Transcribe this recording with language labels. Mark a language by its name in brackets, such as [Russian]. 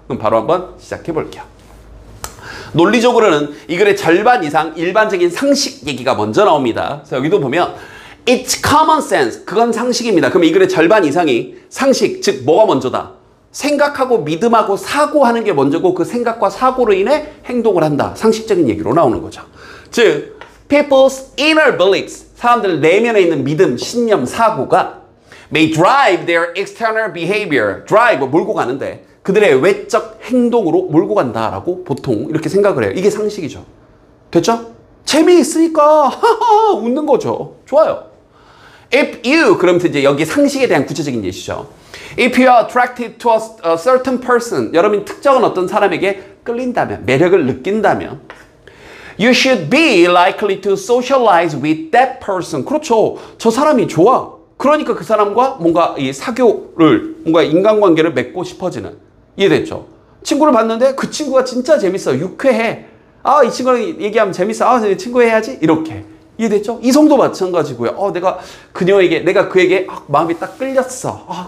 [Korean] 그럼 바로 한번 시작해 볼게요. 논리적으로는 이 글의 절반 이상 일반적인 상식 얘기가 먼저 나옵니다. 그래서 여기도 보면 [English] It's common sense. [Korean] 그건 상식입니다. 그럼 이 글의 절반 이상이 상식, 즉 뭐가 먼저다? 생각하고 믿음하고 사고하는 게 먼저고 그 생각과 사고로 인해 행동을 한다. 상식적인 얘기로 나오는 거죠. [English] 즉 people's inner beliefs, [Korean] 사람들 내면에 있는 믿음, 신념, 사고가 [English] may drive their external behavior. [Korean] drive, 몰고 가는데 그들의 외적 행동으로 몰고 간다라고 보통 이렇게 생각을 해요. 이게 상식이죠. 됐죠? 재미있으니까 웃는 거죠. 좋아요. If you, 그럼 이제 여기 상식에 대한 구체적인 예시죠. [English] If you are attracted to a certain person, [Korean] 여러분이 특정한 어떤 사람에게 끌린다면, 매력을 느낀다면 [English] You should be likely to socialize with that person. [Korean] 그렇죠. 저 사람이 좋아. 그러니까 그 사람과 뭔가 이 사교를, 뭔가 인간관계를 맺고 싶어지는. 이해됐죠? 친구를 봤는데 그 친구가 진짜 재밌어. 유쾌해. 아, 이 친구랑 얘기하면 재밌어. 아, 친구 해야지. 이렇게. 이해됐죠? 이성도 마찬가지고요. 내가 그에게 마음이 딱 끌렸어.